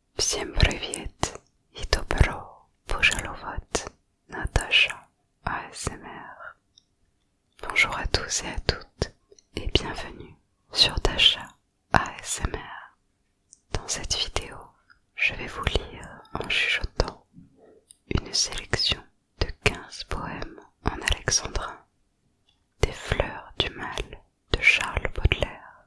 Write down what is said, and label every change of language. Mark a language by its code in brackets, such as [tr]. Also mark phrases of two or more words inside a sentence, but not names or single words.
[ru] Всем привет! И добро пожаловать на Dasha ASMR. [fr] Bonjour à tous et à toutes et bienvenue sur Dasha ASMR. Dans cette vidéo, je vais vous lire en chuchotant une sélection de 15 poèmes en alexandrin, des fleurs du mal de Charles Baudelaire.